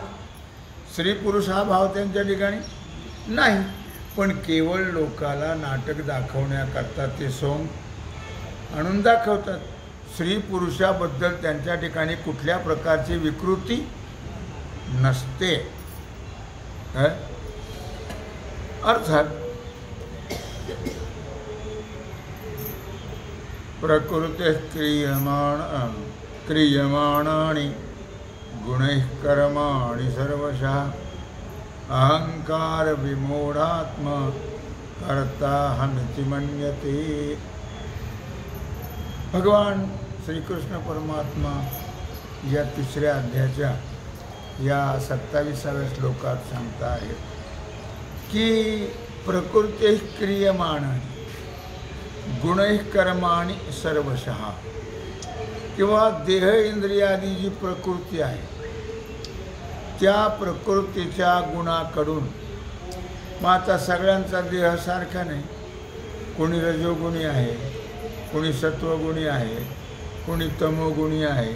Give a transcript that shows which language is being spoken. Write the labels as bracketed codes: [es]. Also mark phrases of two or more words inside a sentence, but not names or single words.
[mr] स्त्री पुरुष हा भाव त्यांच्या ठिकाणी नाही. पण केवळ लोकाला नाटक दाखवण्याकरता ते सोंग आणून दाखवतात. स्त्री पुरुषाबद्दल त्यांच्या ठिकाणी कुठल्या प्रकारची विकृती नसते. [sa] अर्थात प्रकृते क्रियमाणानि गुणैः कर्माणि सर्वशः अहंकार विमूढात्मा कर्ताहमिति मन्यते. [mr] भगवान श्रीकृष्ण परमात्मा या 3ऱ्या अध्यायाच्या या 27व्या श्लोकात सांगता आहेत की [sa] प्रकृते क्रियमाणानि गुणैः कर्माणि सर्वशः, [mr] किंवा देह इंद्रियादी जी प्रकृती आहे त्या प्रकृतीच्या गुणाकडून. मग आता सगळ्यांचा देह सारखा नाही. कोणी रजोगुणी आहे, कोणी सत्वगुणी आहे, कोणी तमोगुणी आहे.